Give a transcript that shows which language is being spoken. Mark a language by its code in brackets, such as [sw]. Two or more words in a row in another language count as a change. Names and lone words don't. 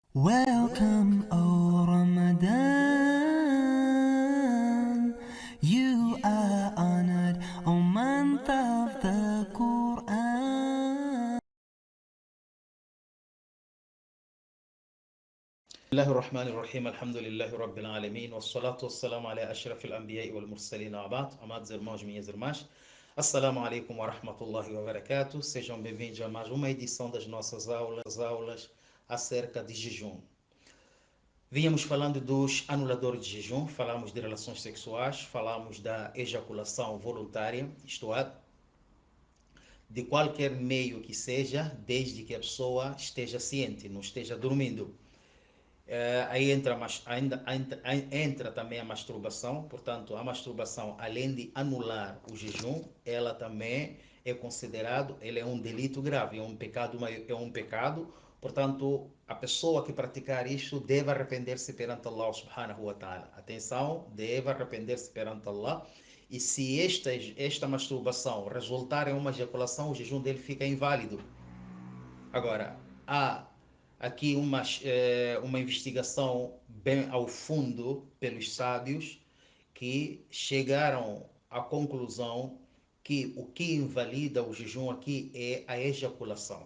[en] Welcome, O Ramadan. You are honored, O month of the Quran. [ar] الله الرحمن الرحيم الحمد لله رب العالمين والصلاة والسلام على أشرف الأنبياء والمرسلين وبعد [pt] amados irmãos, minhas irmãs, [ar] السلام عليكم ورحمة الله وبركاته. [pt] Sejam bem-vindos a mais uma edição das nossas aulas acerca de jejum. Vínhamos falando dos anuladores de jejum, falamos de relações sexuais, falamos da ejaculação voluntária, isto é, de qualquer meio que seja, desde que a pessoa esteja ciente, não esteja dormindo. Aí entra também a masturbação, portanto, a masturbação, além de anular o jejum, ela também é considerado, ele é um delito grave, é um pecado, portanto, a pessoa que praticar isto deve arrepender-se perante [ar] الله سبحانه وتعالى. [pt] Atenção, deve arrepender-se perante Allah, e se esta masturbação resultar em uma ejaculação, o jejum dele fica inválido. Agora, há aqui uma investigação bem ao fundo pelos sábios que chegaram à conclusão que o que invalida o jejum aqui é a ejaculação.